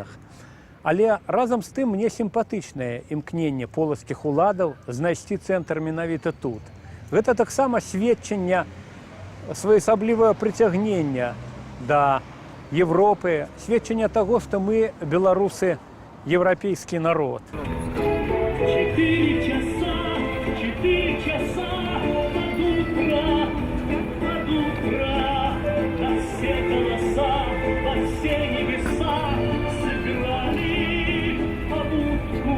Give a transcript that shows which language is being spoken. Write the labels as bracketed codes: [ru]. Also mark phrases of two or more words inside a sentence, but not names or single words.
[be] Але разам з тым мне сімпатычнае імкненне полацкіх уладаў знайсці цэнтр менавіта тут. Гэта таксама сведчанне своеасаблівае прыцягнення да Европы, сведчанне таго, што мы, беларусы, [ru] европейский народ. 4 часа под утра, на все голоса, во все небеса сыграли побудку.